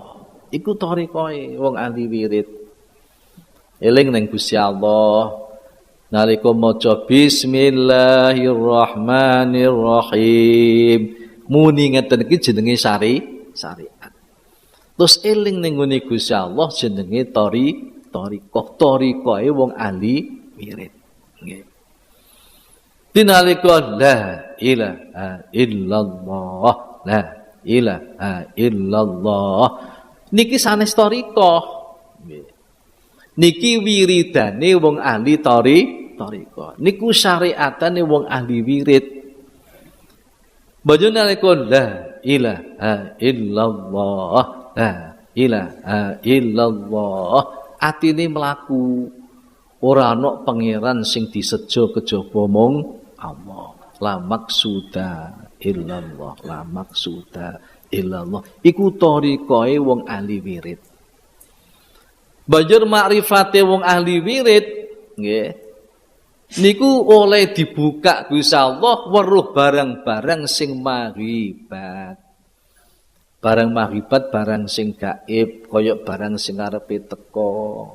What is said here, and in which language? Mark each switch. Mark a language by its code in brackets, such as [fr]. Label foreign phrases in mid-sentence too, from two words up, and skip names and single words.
[jv] Iku thariqahe wong ahli wirid. Eling ning Gusti Allah nalika maca bismillahirrahmanirrahim. Muni ngeten iki jenenge syariat. Terus eling ning ngene Gusti Allah jenenge thariqahe wong ahli wirid. Nggih. Dinalika [ar] لا إله إلا الله، لا إله إلا الله. [jv] Niki sanes thariqah. Niki wiridane wong ahli thariqah. Niku syariatane wong ahli wirid. Bajune nalika [ar] لا إله إلا الله، لا إله إلا الله. [jv] Atine mlaku ora ana pangeran sing disejo kejaba mung Allah. [ar] لا مقصود إلا الله، لا مقصود إلا الله. [jv] Iku thariqahe wong ahli wirid. Banjur makrifate wong ahli wirid nggih niku oleh dibuka Gusti Allah weruh barang-barang sing maghribat. Barang maghribat barang sing gaib, kaya barang sing arepe teka.